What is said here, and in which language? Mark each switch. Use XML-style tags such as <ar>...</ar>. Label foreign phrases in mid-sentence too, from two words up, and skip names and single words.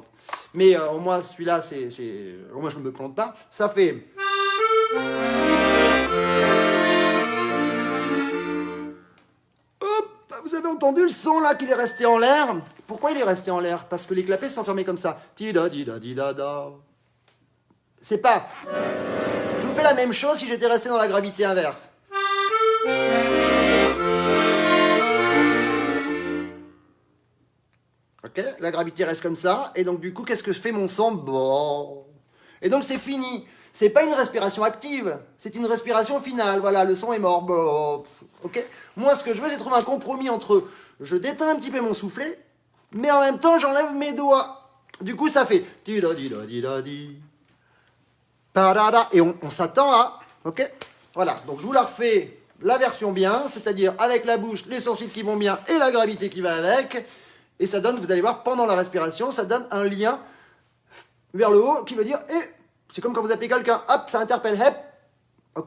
<fr>Mais au moins celui-là, au moins je ne me plante pas. Ça fait... Hop, vous avez entendu le son là qu'il est resté en l'air? Pourquoi il est resté en l'air? Parce que les clapets sont fermés comme ça. Ti-da-di-da-di-da-da. C'est pas... Je vous fais la même chose si j'étais resté dans la gravité inverse. Ok, la gravité reste comme ça, et donc du coup, qu'est-ce que fait mon son? Bon. Et donc c'est fini. C'est pas une respiration active, c'est une respiration finale. Voilà, le son est mort. Bon. Ok. Moi, ce que je veux, c'est trouver un compromis entre je déteins un petit peu mon soufflet, mais en même temps, j'enlève mes doigts. Du coup, ça fait ti da di da di da di. Et on s'attend à... Ok. Voilà. Donc je vous la refais la version bien, c'est-à-dire avec la bouche, les sourcils qui vont bien et la gravité qui va avec. Et ça donne, vous allez voir, pendant la respiration, ça donne un lien vers le haut qui veut dire, c'est comme quand vous appelez quelqu'un, hop, ça interpelle, hep, ok?</fr>